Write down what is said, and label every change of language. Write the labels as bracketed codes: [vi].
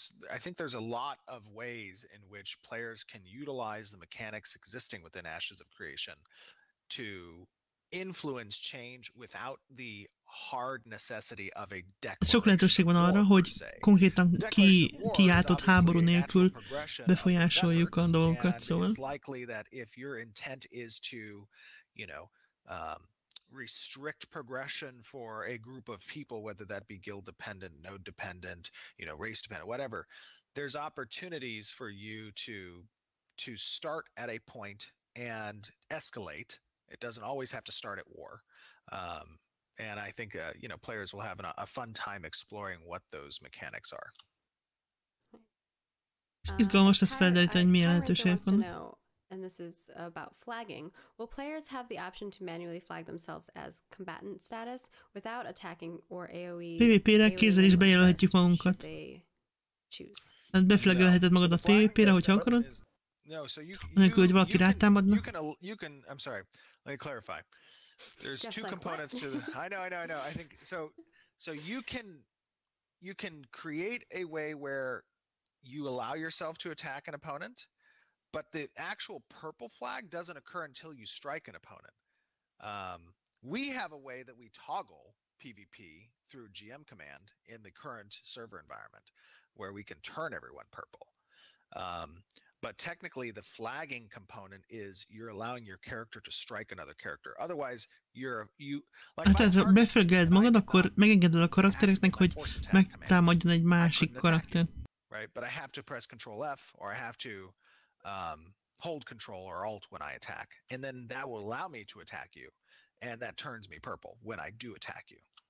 [en] I think there's a lot of ways in which players can utilize the mechanics existing within Ashes of Creation to influence change without the hard necessity of a declaration. [hu] Sok lehetőség van arra, hogy konkrétan kiáltott háború nélkül befolyásoljuk a dolgokat, szóval. [en] It's likely that if your intent is to, restrict progression for a group of people, whether that be guild dependent, node dependent, race dependent, whatever, there's opportunities for you to start at a point and escalate. It doesn't always have to start at war. And I think, players will have a fun time exploring what those mechanics are. [hu] Izgalmas lesz felderíteni, hogy milyen lehetőségek vannak. [en] And this is about flagging. Will players have the option to manually flag themselves as combatant status without attacking or AoE? [hu] PvP-re kézzel is bejelölhetjük magunkat. Hát beflagelheted magad a PvP-re, hogyha akarod. [en] No, so [hu] anélkül, hogy valaki rátámadna. [en] You can, I'm sorry, let me clarify. There's two components to the, I know. I think so you can create a way where you allow yourself to attack an opponent, but the actual purple flag doesn't occur until you strike an opponent. We have a way that we toggle PvP through GM command in the current server environment where we can turn everyone purple. But technically, the flagging component is you're allowing your character to strike another character. Otherwise, [hu] tehát ha beflageled magad, akkor megengeded a karaktereknek, hogy megtámadjon egy másik karakter. [en] Right, but I have to press Control F, or I have to hold Control or Alt when I attack, and then that will allow me to attack you, and that turns me purple when I do attack you.